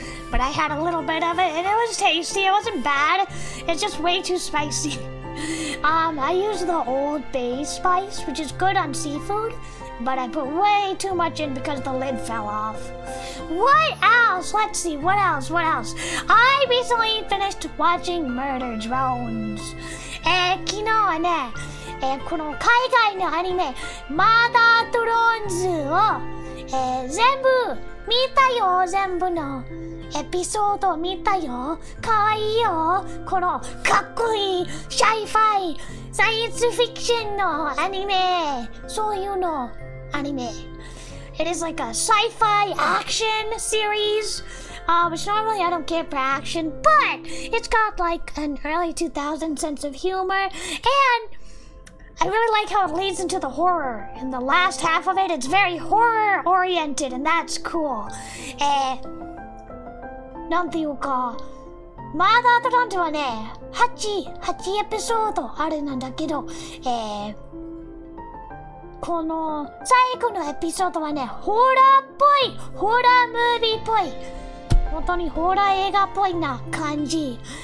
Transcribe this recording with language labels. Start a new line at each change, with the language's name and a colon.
English: But I had a little bit of it and it was tasty. It wasn't bad. It's just way too spicy. I used the Old Bay spice, which is good on seafood, but I put way too much in because the lid fell off. What else? Let's see, what else? I recently finished watching Murder Drones.
Japanese: 昨日はね、この海外のアニメ、マーダードローンズを、全部見たよ、全部の。エピソード見たよ。かわいいよ。このかっこいいシャイファイサイエンスフィクションのアニメ。そういうのアニメ。
English: it is like a sci-fi action series. Which normally I don't care for action, but it's got like an early 2000s sense of humor, and I really like how it leads into the horror. In the last half of it, it's very horror oriented, and that's cool.
Japanese: なんていうか、まだアトラントはね、8エピソードあるんだけど、この最後のエピソードはね、ホラーっぽい、ホラームービーっぽい、本当にホラー映画っぽいな感じ。